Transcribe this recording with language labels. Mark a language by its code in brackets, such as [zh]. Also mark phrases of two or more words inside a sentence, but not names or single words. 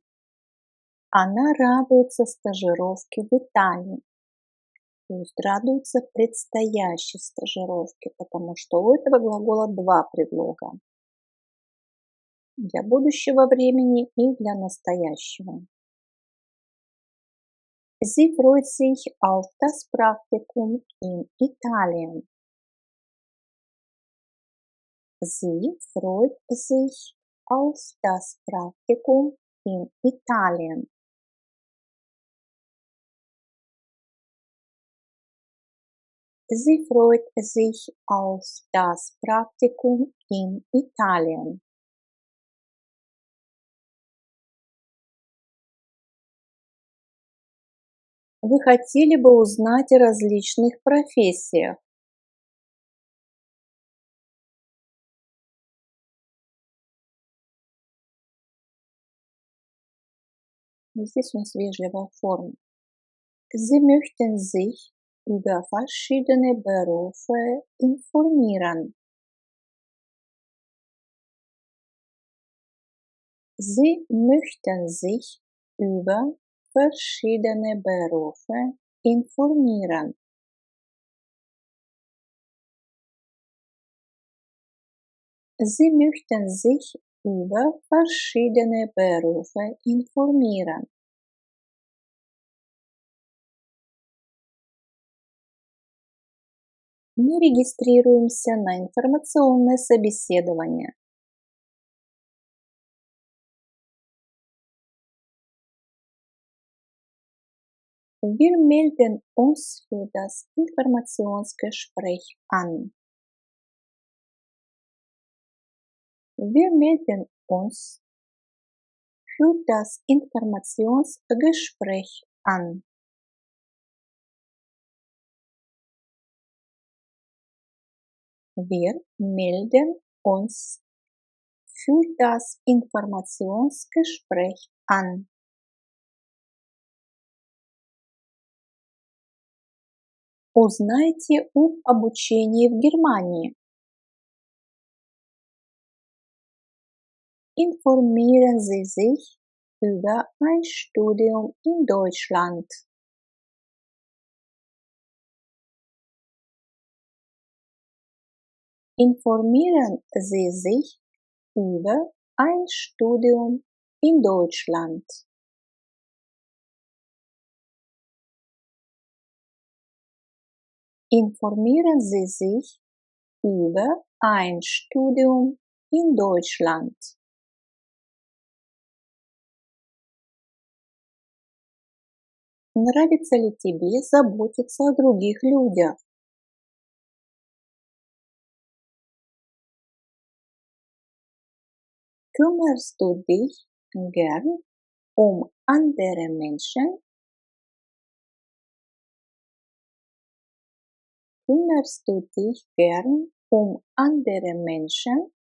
[ru] Она радуется стажировке в Италии. То есть радуется предстоящей стажировке, потому что у этого глагола два предлога. Для будущего времени и для настоящего. [de] Sie freut sich auf das Praktikum in Italien. Sie freut sich auf das Praktikum in Italien. Sie freut sich auf das Praktikum in Italien. [ru] Вы хотели бы узнать о различных профессиях? Здесь у нас вежливая форма. [de] Sie möchten sich über verschiedene Berufe informieren. Sie möchten sich über verschiedene Berufe informieren. Sie möchten sich über verschiedene Berufe informieren. [ru] Мы регистрируемся на информационное собеседование. [de] Wir melden uns für das Informationsgespräch an. Wir melden uns für das Informationsgespräch an. Wir melden uns für das Informationsgespräch an. [ru] Узнайте об обучении в Германии. [de] Informieren Sie sich über ein Studium in Deutschland. Informieren Sie sich über ein Studium in Deutschland. Informieren Sie sich über ein Studium in Deutschland. [ru] Нравится ли тебе заботиться о других людях? [de] Kümmerst du dich gern um andere Menschen? Kümmerst du dich gern um andere Menschen?